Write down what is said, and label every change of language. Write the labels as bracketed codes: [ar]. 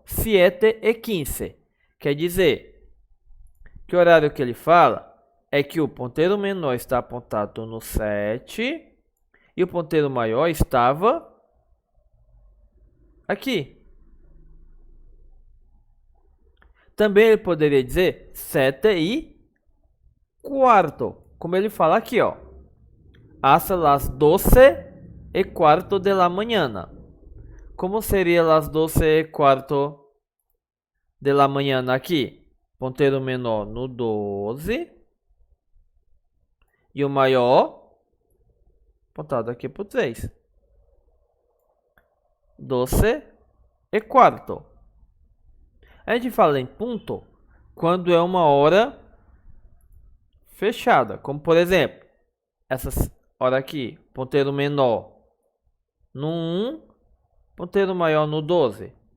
[pt] 7:15. Quer dizer que o horário que ele fala é que o ponteiro menor está apontado no 7 e o ponteiro maior estava aqui. Também ele poderia dizer 7:15, como ele fala aqui, ó. [es] Hasta las 12:15 de la mañana. [pt] Como seria las 12:15 de la mañana aqui? Ponteiro menor no 12 e o maior apontado aqui por 3. 12:15. A gente fala em ponto quando é uma hora fechada, como por exemplo, essa hora aqui, ponteiro menor no 1, ponteiro maior no 12.